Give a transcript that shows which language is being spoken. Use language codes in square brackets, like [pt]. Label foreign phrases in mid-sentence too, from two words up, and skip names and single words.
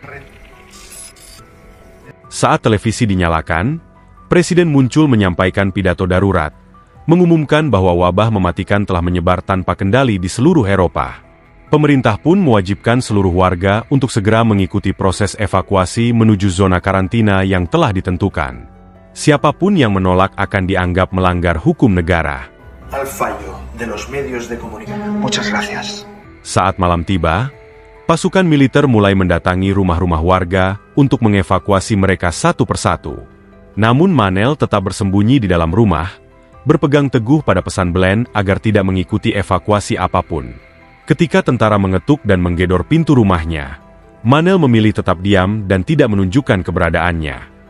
[id] Saat televisi dinyalakan, Presiden muncul menyampaikan pidato darurat, mengumumkan bahwa wabah mematikan telah menyebar tanpa kendali di seluruh Eropa. Pemerintah pun mewajibkan seluruh warga untuk segera mengikuti proses evakuasi menuju zona karantina yang telah ditentukan. Siapapun yang menolak akan dianggap melanggar hukum negara. [es] Al fallo de los medios de comunicación. Muchas gracias. [id] Saat malam tiba, pasukan militer mulai mendatangi rumah-rumah warga untuk mengevakuasi mereka satu persatu. Namun Manel tetap bersembunyi di dalam rumah, berpegang teguh pada pesan Belen agar tidak mengikuti evakuasi apapun. Ketika tentara mengetuk dan menggedor pintu rumahnya, Manel memilih tetap diam dan tidak menunjukkan keberadaannya.